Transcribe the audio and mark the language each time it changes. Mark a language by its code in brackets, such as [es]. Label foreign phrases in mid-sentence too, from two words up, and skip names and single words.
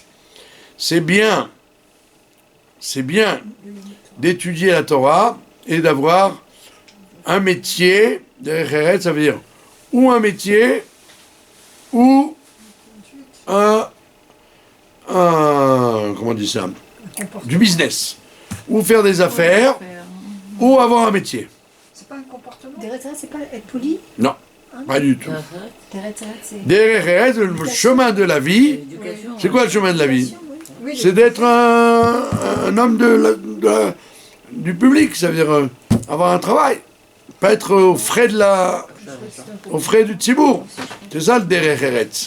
[fr] C'est bien d'étudier la Torah et d'avoir un métier, [he] דרך ארץ, [fr] ça veut dire ou un métier ou un comment on dit ça, du business, ou faire des affaires, ou avoir un métier. C'est pas un comportement. [he] דרך ארץ, [fr] c'est pas être poli? Non, pas du tout. [he] דרך ארץ, [fr] c'est... [he] דרך ארץ, [fr] le chemin de la vie. C'est quoi le chemin de la vie? Oui, C'est d'être un homme du public, ça veut dire avoir un travail, pas être aux frais du tzibour. C'est ça le [he] דרך ארץ.